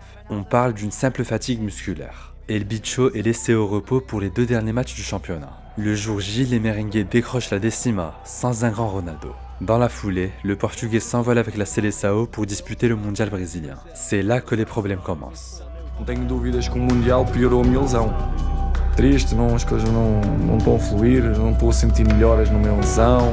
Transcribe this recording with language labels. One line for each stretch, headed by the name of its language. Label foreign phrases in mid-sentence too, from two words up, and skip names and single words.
French: On parle d'une simple fatigue musculaire. El Bicho est laissé au repos pour les 2 derniers matchs du championnat. Le jour J, les merengues décrochent la décima, sans un grand Ronaldo. Dans la foulée, le Portugais s'envole avec la Seleção pour disputer le mondial brésilien. C'est là que les problèmes commencent.
Portuguese: Não tenho dúvidas que o Mundial piorou a minha lesão. Triste, não, as coisas não estão a fluir, não estou a sentir melhoras na minha lesão.